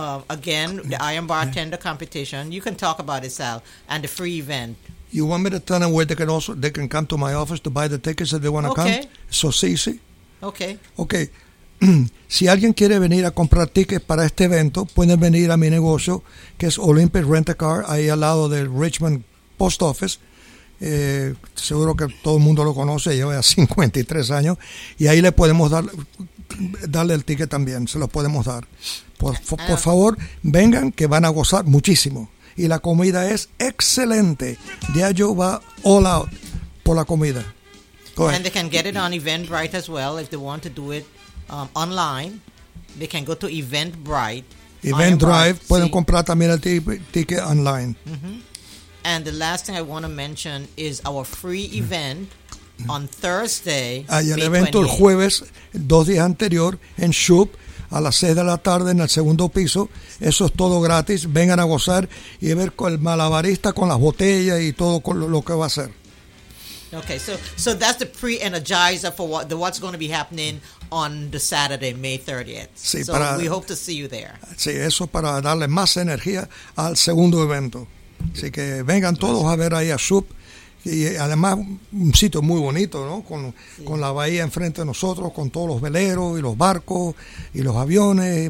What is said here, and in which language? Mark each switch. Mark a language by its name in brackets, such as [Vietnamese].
[English] Again, the I Am Bartender competition. You can talk about it, Sal, and the free event. You want me to tell them where they can come to my office to buy the tickets if they want to come? So easy. Okay. [Spanish] Si alguien quiere venir a comprar tickets para este evento, pueden venir a mi negocio, que es Olympic Rent-A-Car, ahí al lado del Richmond Post Office. Seguro que todo el mundo lo conoce, lleva 53 años, y ahí le podemos darle el ticket también, se lo podemos dar. Por favor, vengan, que van a gozar muchísimo. Y la comida es excelente. Ya yo va [English] all out [Spanish] por la comida. [English] Go ahead. And they can get it on Eventbrite as well if they want to do it. Online, they can go to Eventbrite. [Spanish] Pueden comprar también el ticket online. Mm-hmm. [English] And the last thing I want to mention is our free event on Thursday. [Spanish] Hay el evento el jueves, dos días anterior, en Shoop, a las 6 de la tarde, en el segundo piso. Eso es todo gratis. Vengan a gozar y ver con el malabarista con las botellas y todo con lo que va a hacer. [English] Okay, so that's the pre-energizer for what's going to be happening on the Saturday, May 30th. [Spanish] Sí, [English] so [Spanish] para, [English] we hope to see you there. [Spanish] Sí, eso para darle más energía al segundo evento. Así que vengan todos a ver ahí a Shoop. Y además, un sitio muy bonito, ¿no? Con la bahía enfrente de nosotros, con todos los veleros y los barcos y los aviones.